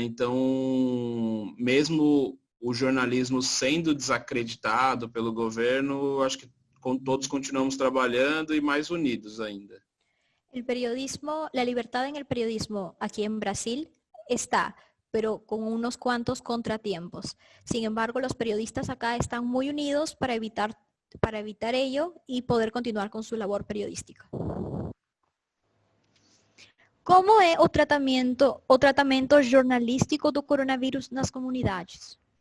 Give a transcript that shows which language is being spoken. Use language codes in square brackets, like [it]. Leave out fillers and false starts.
[pt] Então, mesmo o jornalismo sendo desacreditado pelo governo, acho que todos continuamos trabalhando e mais unidos ainda. [es] El periodismo, la libertad en el periodismo aquí en Brasil está, pero con unos cuantos contratiempos. Sin embargo, los periodistas acá están muy unidos para evitar ello y poder continuar con su labor periodística. [pt] Como é o tratamento jornalístico do coronavírus nas comunidades?